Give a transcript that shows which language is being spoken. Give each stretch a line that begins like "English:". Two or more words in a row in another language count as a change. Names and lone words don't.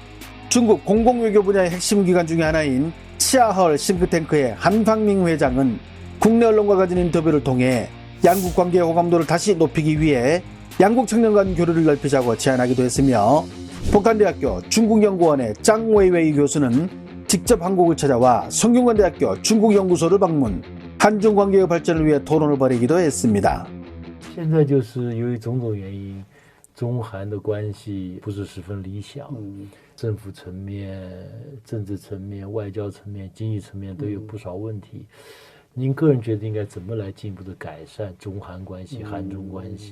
Korean: 중국 공공외교 분야의 핵심 기관 중에 하나인 치아헐 싱크탱크의 한팡밍 회장은 국내 언론과 가진 인터뷰를 통해 양국 관계의 호감도를 다시 높이기 위해 양국 청년 간 교류를 넓히자고 제안하기도 했으며 북한대학교 중국연구원의 짱 웨이웨이 교수는 직접 한국을 찾아와 성균관대학교 중국연구소를 방문, 한중 관계의 발전을 위해 토론을 벌이기도 했습니다.
Chinese: 现在就是由于种种原因，中韩的关系不是十分理想，政府层面、政治层面、外交层面、经济层面都有不少问题。您个人觉得应该怎么来进一步的改善中韩关系、韩中关系？